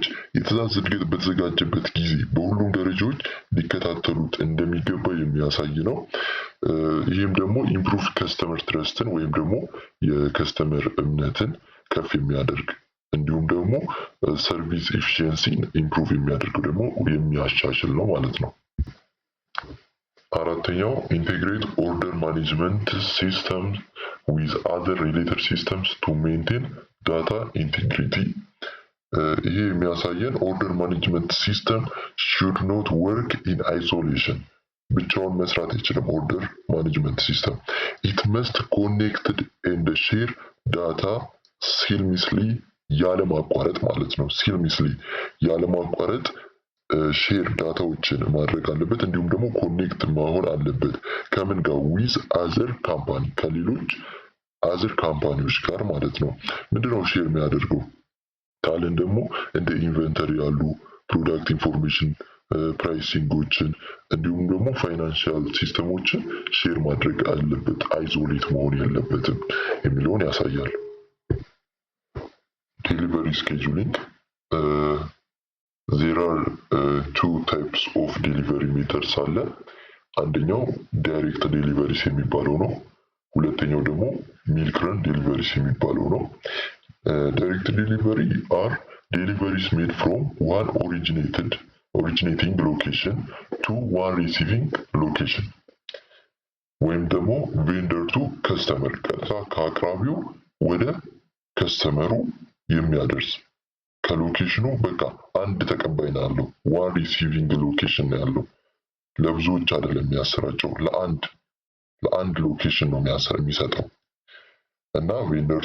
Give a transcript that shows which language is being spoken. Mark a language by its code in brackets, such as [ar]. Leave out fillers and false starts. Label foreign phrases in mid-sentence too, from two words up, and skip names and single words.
[am] የትዕዛዝ እድገት በተዘጋጀበት ጊዜ በሁሉም ደረጃዎች ሊከታተሉት እንደሚገባ የሚያሳይ ነው። ይህም ደግሞ [en] improve customer trust [am] ወይም ደግሞ የከስተመር እምነትን ከፍ የሚያደርግ እንዲሁም ደግሞ [en] service efficiency improve [am] የሚያደርገው ደግሞ የሚያሻሽል ነው ማለት ነው። አራተኛው [en] integrate order management system with other related systems to maintain data integrity. [am] ይሄ የሚያሳየን [en] order management system should not work in isolation. [am] ብቻውን መስራት አይችልም። [en] order management system it must connected and share data seamlessly [am] ያለማቋረጥ ማለት ነው። seamlessly ያለማቋረጥ ሼር ዳታዎችን ማድረግ አለበት። እንዲሁም ደግሞ ኮኔክት መሆን አለበት ከምን ጋር [en] with other company [am] ከሌሎች አዘር ካምፓኒዎች ጋር ማለት ነው። ምንድነው ሼር የሚያደርገው ካልን ደግሞ እንደ ኢንቨንተሪ ያሉ [en] product information [am] ፕራይሲንጎችን እንዲሁም ደግሞ ፋይናንሻል ሲስተሞችን ሼር ማድረግ አለበት፣ አይዞሌት መሆን የለበትም የሚለውን ያሳያል። [en] delivery scheduling there are two types of delivery methods [am] አለ። አንደኛው [en] direct deliveries [am] የሚባለው ነው። ሁለተኛው ደግሞ [en] milk run deliveries [am] የሚባለው ነው። [en] direct delivery are deliveries made from one originating location to one receiving location [am] ወይም ደግሞ [en] vendor to customer [am] ቀጥታ ከአቅራቢው ወደ ከስተመሩ የሚያደርስ ከሎኬሽኑ በቃ አንድ ተቀባይ ነው ያለው። [en] one receiving location [am] ነው ያለው። ለብዙዎች አይደለም የሚያሰራጨው፣ ለአንድ ሎኬሽን ነው የሚሰጠው እና ቬንደር